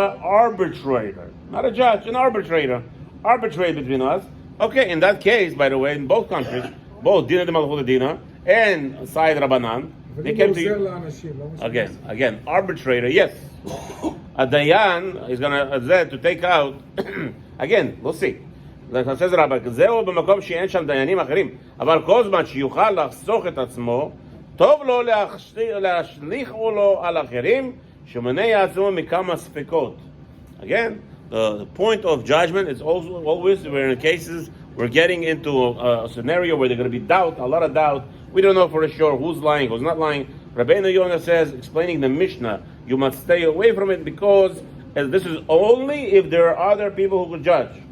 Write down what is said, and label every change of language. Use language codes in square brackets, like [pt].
[en] Arbitrator, not a judge, an arbitrator. Arbitrate between us. Okay, in that case, by the way, in both countries, both Dina de Malchut Dina and Said Rabbanan, they came to you. Again, arbitrator, yes. A Dayan is going to take out, again, we'll see. [he] Like says Rabbi, זהו במקום שאין שם דיינים אחרים, אבל כל זמן שיוכל לחסוך את עצמו, טוב לו להשליך לו על אחרים, שמונע עצמו מכמה ספקות. [en] Again, the point of judgment is always we're in cases, we're getting into a scenario where there's going to be doubt, a lot of doubt. We don't know for sure who's lying, who's not lying. Rabeinu Yonah says, explaining the Mishnah, you must stay away from it because this is only if there are other people who could judge.